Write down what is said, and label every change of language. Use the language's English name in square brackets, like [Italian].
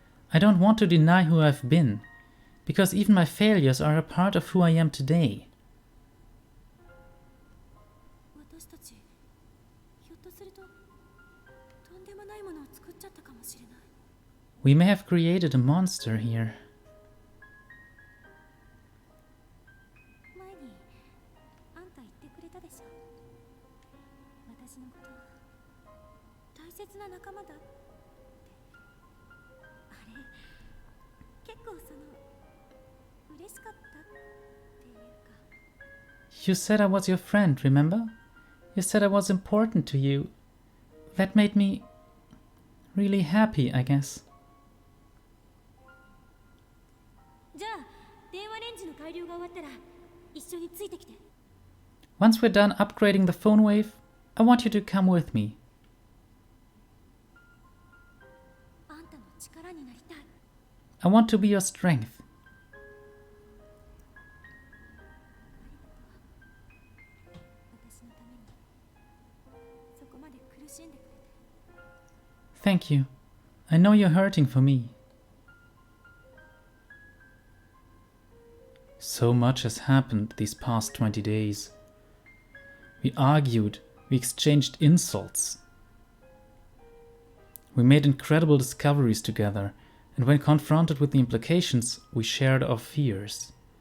[English] I don't want to deny who I've been, because even my failures are a part of who I am today. [Japanese] 私たち、ひょっとすると、とんでもないものを作っちゃったかもしれない。 [English] We may have created a monster here. [Japanese] 前に、あんた言ってくれたでしょ。私のこと、大切な仲間だって。あれ、結構嬉しかったっていうか。 [English] You said I was your friend, remember? You said I was important to you. That made me really happy, I guess. [Japanese] じゃあ、電話レンジの改良が終わったら、一緒についてきて。 [English] Once we're done upgrading the phone wave, I want you to come with me. [Japanese] あんたの力になりたい。 [English] I want to be your strength. [Japanese] 私のために、そこまで苦しんでくれて。 [English] Thank you. I know you're hurting for me. So much has happened these past 20 days. We argued, we exchanged insults. We made incredible discoveries together, and when confronted with the implications, we shared our fears.